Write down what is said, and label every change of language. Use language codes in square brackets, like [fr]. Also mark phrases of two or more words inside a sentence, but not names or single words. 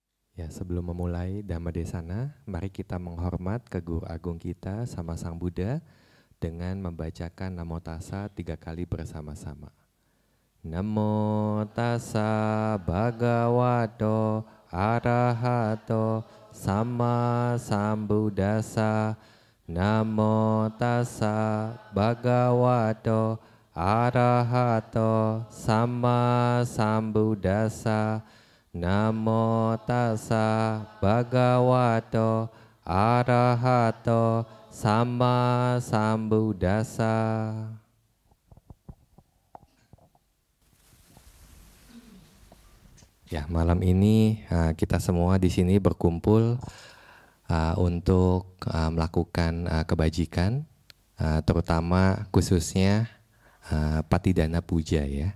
[id] Ya, sebelum memulai Dhammadesana, mari kita menghormat ke Guru Agung kita sama Sang Buddha dengan membacakan Namo Tassa 3 kali bersama-sama. [pi] Namo Tassa Bhagavato Arahato Sama Sambuddhassa. Namo Tassa Bhagavato Arahato Sama Sambuddhassa. Namo Tassa Bhagavato Arahato Sama Sambuddhassa. [id] Ya, malam ini kita semua di sini berkumpul untuk melakukan kebajikan, terutama khususnya Patidana Puja ya.